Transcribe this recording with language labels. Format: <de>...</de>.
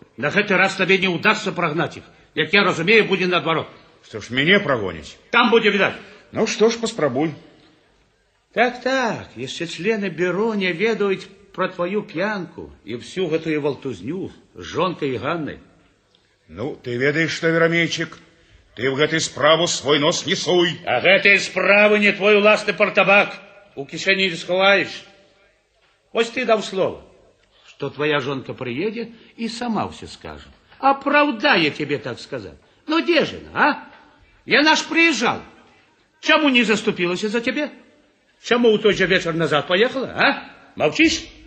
<be>На гэты раз табе не ўдасца прагнаць іх. Як я разумею, будзе наадварот. Што ж, мяне прагоніць? Там будзе відаць. Ну што ж, паспрабуй. Так, яшчэ члены бюро не ведаюць пра твою п'янку і всю гэтую валтузню з жонкай і Ганнай. Ну, ты ведаеш, што, Верамейчык,</be> <ru>Ты в этой справу свой нос не суй.</ru> <be>А гэтай справы не твой уласны партабак. У кишэні не сховаеш.</be> <ru>Вось ты даў слово, что твоя жонка приедет и сама все скажет. Оправдая тебе так сказать. Ну где же она, а? Я наш приезжал. Чему не заступилась за тебе? Чему у той же вечер назад поехала, а? Молчишь?</ru>